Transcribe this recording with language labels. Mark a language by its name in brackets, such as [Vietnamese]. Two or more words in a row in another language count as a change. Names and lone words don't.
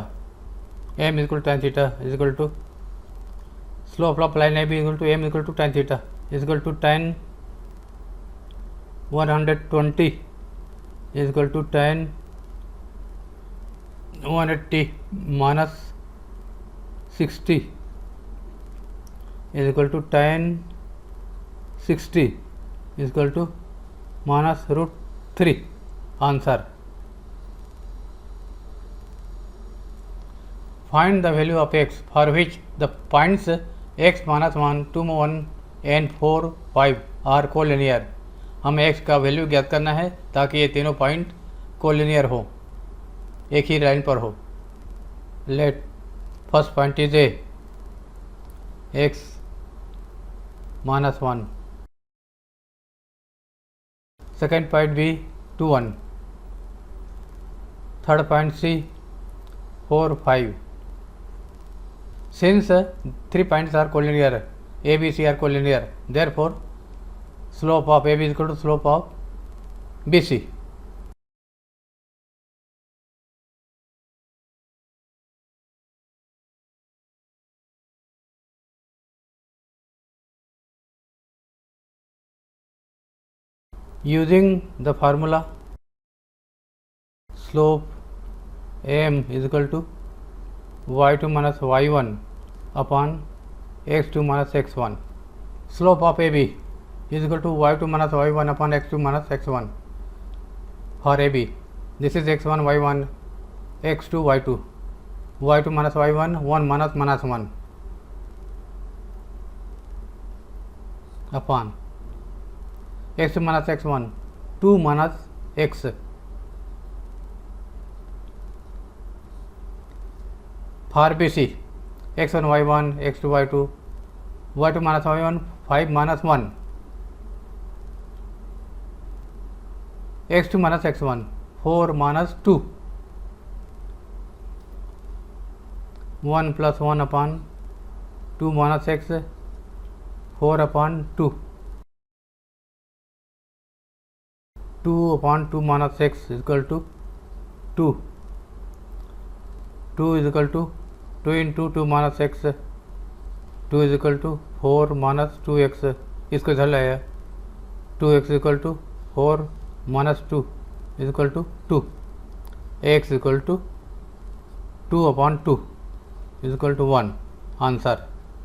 [English] M is equal to tan theta is equal to slope of line AB is equal to M is equal to tan theta is equal to tan 120 is equal to tan 180 minus 60 is equal to tan 60 is equal to minus root 3. Answer. Find the value of x for which the points x minus 1, 2, 1 and 4, 5 are कोलिनियर. [Hindi] हमें x का वैल्यू ज्ञात करना है ताकि ये तीनों [English] point collinear [Hindi] हो, एक ही लाइन पर हो. [English] let first point is A x minus 1. Second point B 2, 1. Third point C 4, 5. Since 3 points are collinear, A, B, C are collinear, therefore slope of AB is equal to slope of BC. Using the formula, slope M is equal to y2 minus y1 upon x2 minus x1. Slope of AB is equal to y2 minus y1 upon x2 minus x1 for AB. This is x1 y1, x2 y2. y2 minus y1, 1 minus 1 upon x2 minus x1, 2 minus x. For BC, x1 y1, x2 y2, y2 minus y1, 5 minus 1, x2 minus x1, 4 minus 2, 1 plus 1 upon 2 minus x, 4 upon 2. 2 upon 2 minus x is equal to 2. 2 is equal to 2 into 2 minus x. 2 is equal to 4 minus 2x. [Hindi] इसको इधर लाया [English] 2x equal to 4 minus 2 is equal to 2. x equal to 2 upon 2 is equal to 1. Answer.